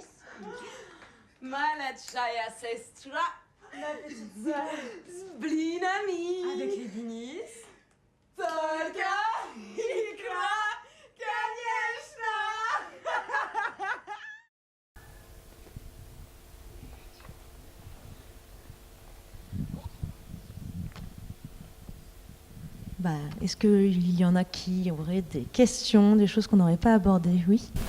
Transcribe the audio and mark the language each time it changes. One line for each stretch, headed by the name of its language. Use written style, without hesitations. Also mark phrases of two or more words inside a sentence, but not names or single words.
Russian: Малахая сестра. Blinami.
French: Avec les blinis.
Russian: Только икра, конечно!
French: Bah, est-ce qu'il y en a qui auraient des questions, des choses qu'on n'aurait pas abordées? Oui.